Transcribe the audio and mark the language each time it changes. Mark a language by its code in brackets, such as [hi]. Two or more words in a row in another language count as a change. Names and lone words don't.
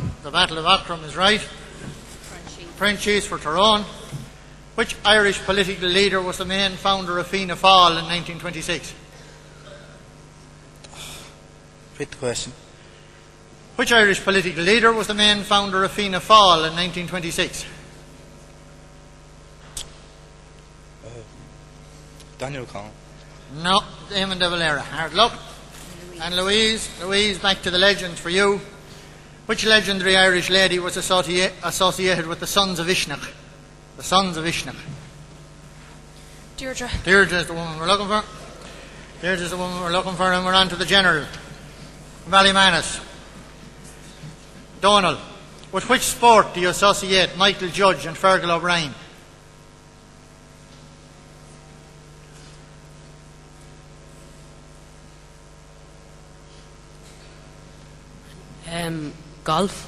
[en] The Battle of Aughrim is right. Frenchies for Tyrone. Which Irish political leader was the main founder of Fianna Fáil in 1926? Repeat the question. Which Irish political leader was the main founder of Fianna Fáil in 1926? Daniel O'Connell. No, Eamon de Valera. Hard luck. And Louise, back to the legends for you. Which legendary Irish lady was associated with the Sons of Ishnach? The Sons of Ishnach. Deirdre. Deirdre is the woman we're looking for. And we're on to the general. Ballymanus. Donald. With which sport do you associate Michael Judge and Fergal O'Brien? Golf.